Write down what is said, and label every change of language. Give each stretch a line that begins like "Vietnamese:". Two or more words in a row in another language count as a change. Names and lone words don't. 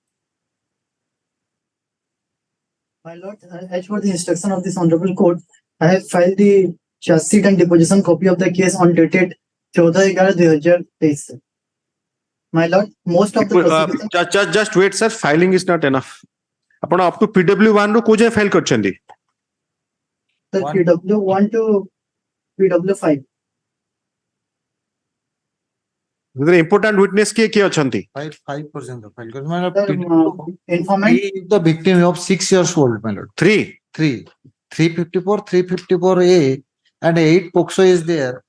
English: My lord, as per the instruction of this honorable court, I have filed the charge sheet and deposition copy of the case on dated 14/11/2023. My lord, most of the prosecution Just wait, sir. Filing is not enough.
Odia: ଆପଣ
English: up to PW1
Odia: ରୁ କୋଉ ଯାଏ ଫାଇଲ କରିଛନ୍ତି?
English: the PW1 to PW5.
Odia: ସେଥିରେ
English: important witness
Odia: କିଏ କିଏ ଅଛନ୍ତି?
English: 5% of file. Informant. He is the victim of 6 years old, my lord. 3. 354, 354A and 8 POXO is there.